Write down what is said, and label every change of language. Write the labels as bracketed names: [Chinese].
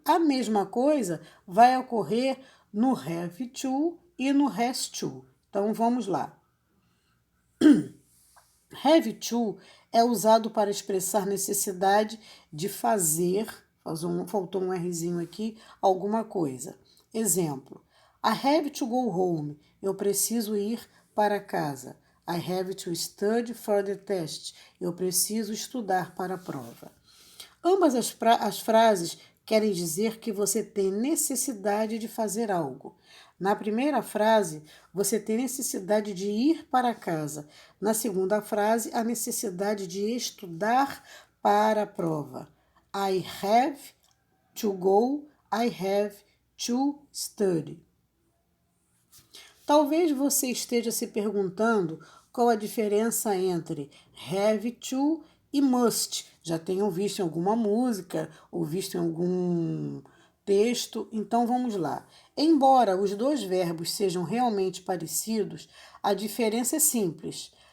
[Portuguese] A mesma coisa vai ocorrer no have to e no has to. Então vamos lá. Have to é usado para expressar necessidade de fazer, faltou um Rzinho aqui, alguma coisa. Exemplo: [English] I have to go home. [Portuguese] Eu preciso ir para casa. [English] I have to study for the test. [Portuguese] Eu preciso estudar para a prova. Ambas as frases querem dizer que você tem necessidade de fazer algo. Na primeira frase, você tem necessidade de ir para casa. Na segunda frase, a necessidade de estudar para a prova. [English] I have to go, I have to study. [Portuguese] Talvez você esteja se perguntando qual a diferença entre have to e must. Já tenham visto em alguma música ou visto em algum texto, então vamos lá. Embora os dois verbos sejam realmente parecidos, a diferença é simples.